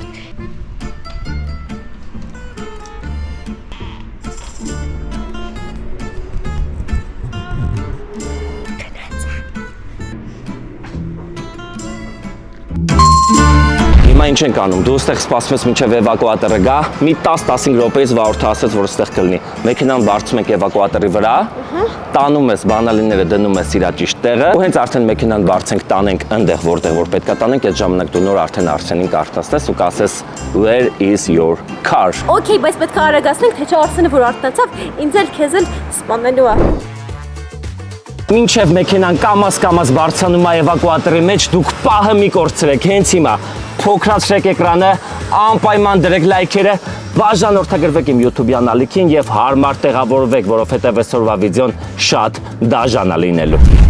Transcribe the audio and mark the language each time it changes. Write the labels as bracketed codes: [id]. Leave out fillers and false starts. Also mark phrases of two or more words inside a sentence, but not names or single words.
[hy] Հիմա ինչ ենք անում, դու ստեղ սպասում ես մինչև էվակուատորը գա, մի 10-15 րոպեից Վարորդը ասեց, որ ստեղ կլինի։ Մեքենան բարձում ենք էվակուատորի վրա, տանում ես բանալիները, դնում ես իր ճիշտ տեղը, ու հենց արդեն մեքենան բարձենք տանենք այնտեղ, որտեղ որ պետք է տանենք, այդ ժամանակ դու նոր արդեն Արսենին կարտացնես ու կասես [en] Where is your car? [hy] Okay, բայց պետք է արագացնենք, թե չէ Արսենը որ արթնացավ, ինձ էլ քեզ էլ սպանելու է։ Մինչև մեքենան կամաս բարձանում է էվակուատորի մեջ, դուք պահը մի կորցրեք, հենց հիմա փոքրացրեք էկրանը, անպայման դրեք լայքերը, բաժանորդագրվեք իմ YouTube-յան ալիքին եւ հարմար տեղավորվեք, որովհետեւ այսօրվա վիդեոն շատ դաժան է լինելու։